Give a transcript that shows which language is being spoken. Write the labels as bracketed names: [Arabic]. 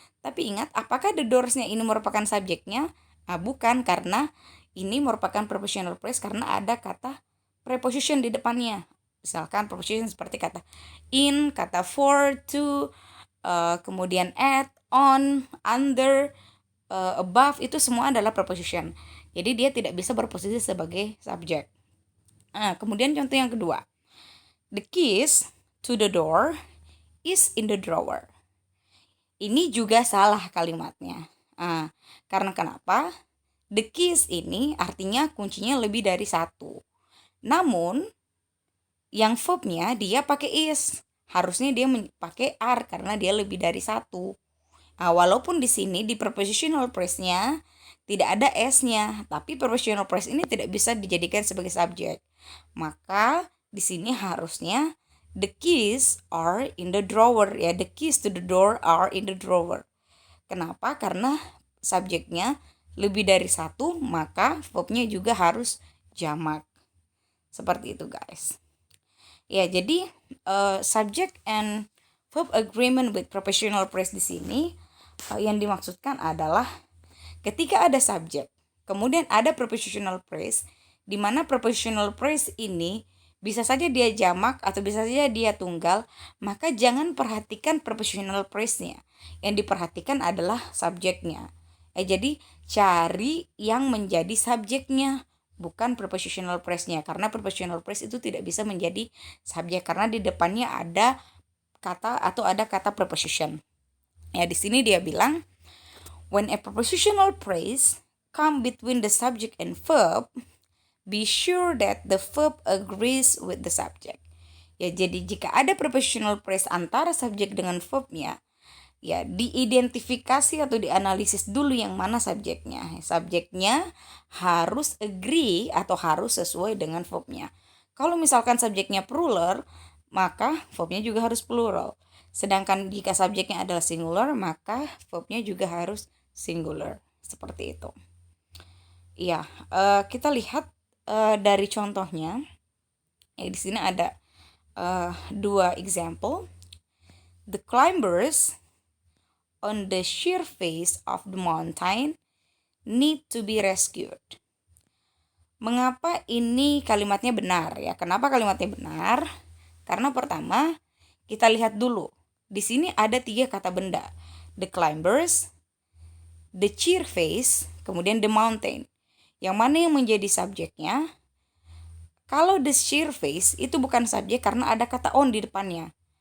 [Indonesian] Tapi ingat, apakah [English] the doors- [Indonesian] nya ini merupakan subjeknya? Bukan, karena ini merupakan prepositional phrase karena ada kata preposition di depannya. Misalkan preposition seperti kata in, kata for, to, kemudian at, on, under, above, itu semua adalah preposition. Jadi dia tidak bisa berposisi sebagai subjek. Kemudian contoh yang kedua. [English] The keys to the door is in the drawer. [Indonesian] Ini juga salah kalimatnya. Karena kenapa? The keys ini artinya kuncinya lebih dari satu. Namun yang verbnya dia pakai is. Harusnya dia pakai are karena dia lebih dari satu. Walaupun di sini di prepositional phrase-nya tidak ada s-nya, tapi prepositional phrase ini tidak bisa dijadikan sebagai subjek. Maka di sini harusnya [English] the keys are in the drawer, [Indonesian] ya, [English] the keys to the door are in the drawer. [Indonesian] Kenapa? Karena subjeknya lebih dari satu, maka verbnya juga harus jamak. Seperti itu, guys. Ya, jadi [English] subject and verb agreement with prepositional phrase [Indonesian] di sini yang dimaksudkan adalah ketika ada subjek, kemudian ada prepositional phrase, di mana prepositional phrase ini bisa saja dia jamak atau bisa saja dia tunggal, maka jangan perhatikan prepositional phrase-nya. Yang diperhatikan adalah subjeknya. Jadi cari yang menjadi subjeknya, bukan prepositional phrase-nya. Karena prepositional phrase itu tidak bisa menjadi subjek karena di depannya ada kata atau ada kata preposition. Ya, di sini dia bilang, [English] when a prepositional phrase come between the subject and verb, be sure that the verb agrees with the subject. [Indonesian] Ya, jadi jika ada prepositional phrase antara subjek dengan verbnya, ya diidentifikasi atau dianalisis dulu yang mana subjeknya. Subjeknya harus agree atau harus sesuai dengan verbnya. Kalau misalkan subjeknya plural, maka verbnya juga harus plural. Sedangkan jika subjeknya adalah singular, maka verbnya juga harus singular. Seperti itu. Ya, kita lihat dari contohnya. Di sini ada dua example. [English] The climbers on the sheer face of the mountain need to be rescued. [Indonesian] Mengapa ini kalimatnya benar ya? Kenapa kalimatnya benar? Karena pertama, kita lihat dulu. Di sini ada 3 kata benda. The climbers, the sheer face, kemudian the mountain. Yang mana yang menjadi subjeknya? Kalau the sheer face itu bukan subjek karena ada kata on di depannya.